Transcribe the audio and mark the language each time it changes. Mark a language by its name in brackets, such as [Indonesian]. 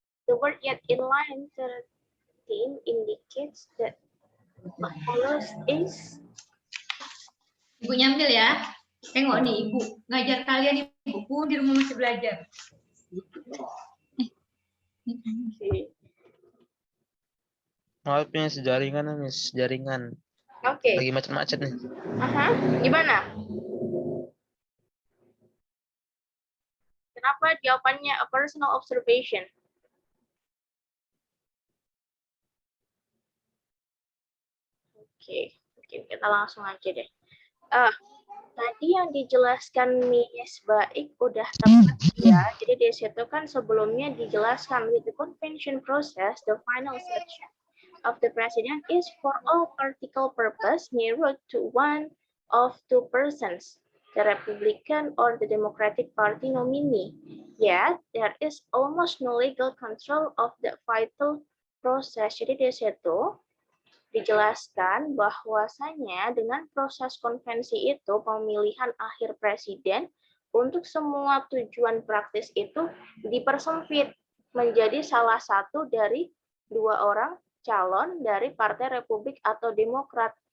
[English] The word yet in line 13 indicates that what follows is... [Indonesian] Ibu nyambil ya. Tengok nih, Ibu. Ngajar kalian Ibu di rumah masih belajar. Maaf Miss, jaringan Miss, jaringan. Oke. Lagi macet-macet nih. Gimana? Kenapa jawabannya [English] a personal observation? [Indonesian] Oke, mungkin kita langsung aja deh. Tadi yang dijelaskan Miss Baik udah tepat ya. Jadi di situ kan sebelumnya dijelaskan [English] with the convention process, the final selection of the president is for all practical purpose narrowed to one of two persons, the Republican or the Democratic Party nominee. Yet there is almost no legal control of the vital process. [Indonesian] Jadi di situ dijelaskan bahwasanya dengan proses konvensi itu pemilihan akhir presiden untuk semua tujuan praktis itu dipersempit menjadi salah satu dari dua orang calon dari Partai Republik atau Demokrat.